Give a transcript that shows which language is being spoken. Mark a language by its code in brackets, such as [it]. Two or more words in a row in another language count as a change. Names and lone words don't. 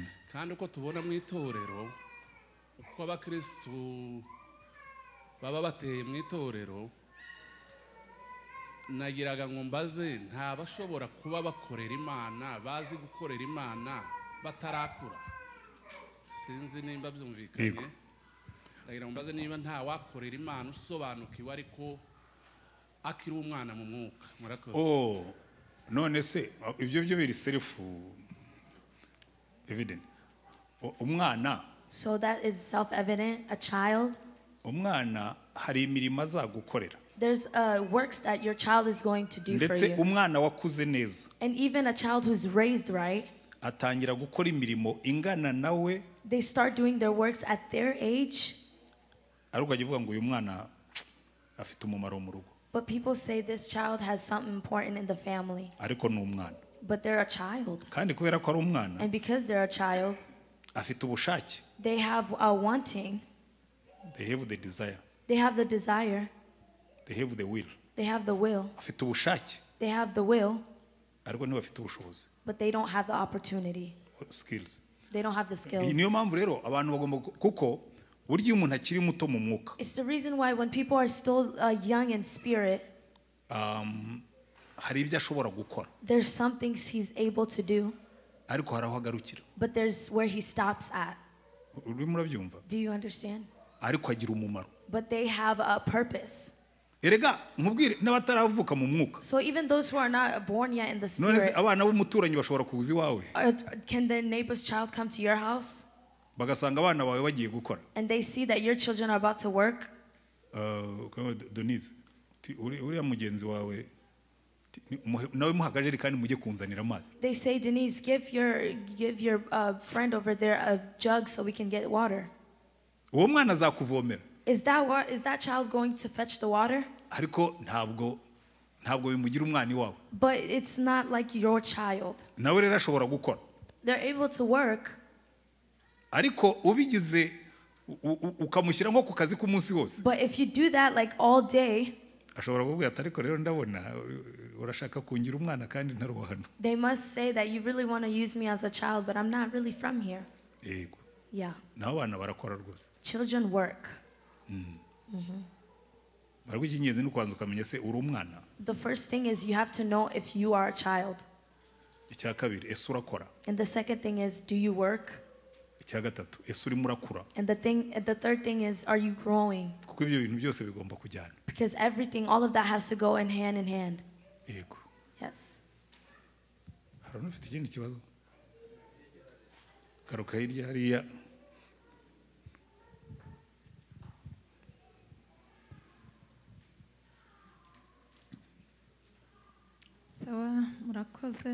[rw] Kandi uko tubona mu itorero, uko abakristu baba bateye mu itorero, nagiraga ngo mbaze nta bashobora kuba bakorera Imana, bazi gukorera Imana batarakura. Sinzi nimba byumvikanye. Nagira ngo mbaze niba nta wakorera Imana usobanukiwe ariko akiri umwana mu mwuka. Murakoze. none se ibyo byo biri [en] self evident. [rw] Umwana, [en] so that is self-evident. A child, [rw] umwana hari imirimo azagukorera. [en] There's works that your child is going to do for [rw] ndetse [en] you. [rw] umwana wakuze neza, [en] And even a child who's raised right, [rw] atangira gukora imirimo ingana nawe, [en] they start doing their works at their age. [rw] ariko agivuga ngo uyu mwana afite umumaro mu rugo. [en] But people say this child has something important in the family. [rw] Ariko ni umwana. [en] But they're a child. [rw] Kandi kubera ko ari umwana, [en] And because they're a child, [rw] afite ubushake. [en] they have a wanting. They have the desire. They have the desire. They have the will. They have the will. [rw] Afite ubushake. [en] They have the will. [rw] Ariko ntibafite ubushobozi. [en] But they don't have the opportunity. Skills. They don't have the skills. [rw] Niyo mpamvu rero abantu bagomba kuko burya umuntu akiri muto mu mwuka. [en] It's the reason why when people are still young in spirit, [rw] hari ibyo ashobora gukora. [en] there's some things he's able to do. [rw] Ariko hari aho agarukira. [en] But there's where he stops at. [rw] Urimo urabyumva? [en] Do you understand? [rw] Ariko agira umumaro. [en] But they have a purpose. [rw] Erega nkubwire n'abataravuka mu mwuka. [en] So even those who are not born yet in the spirit, [rw] none se abana b'umuturanyi bashobora kuza iwawe, [en] can the neighbor's child come to your house [rw] bagasanga abana bawe bagiye gukora, [en] and they see that your children are about to work? [rw] Denise, uriya mugenzi wawe nawe muha akajerekani mujye kunzanira amazi. [en] They say, Denise, give your friend over there a jug so we can get water. [rw] Uwo mwana azakuvomera. [en] Is that child going to fetch the water? [rw] Ariko ntabwo bimugira umwana iwawe. [en] But it's not like your child. [rw] Nawe rero ashobora gukora. [en] They're able to work. [rw] Ariko ubigize ukamushyira nko ku kazi k'umunsi wose. [en] But if you do that like all day, [rw] ashobora kuvuga ati ariko rero ndabona urashaka kungira umwana kandi ntari hano. [en] They must say that you really want to use me as a child, but I'm not really from here. [rw] Yego. [en] Yeah. [rw] Naho abana barakora rwose. [en] Children work. [rw] Ariko icy'ingenzi ni ukubanza ukamenya se uri umwana. [en] The first thing is you have to know if you are a child. [rw] Icya kabiri, ese urakora. [en] And the second thing is, do you work? [rw] Icya gatatu, ese urimo urakura. [en] And the third thing is, are you growing? [rw] Kuko ibyo bintu byose bigomba kujyana. [en] Because all of that has to go in hand. [rw] Yego. [en] Yes. [rw] Hari ufite ikindi kibazo? Garuka hirya hariya. Sawa, murakoze.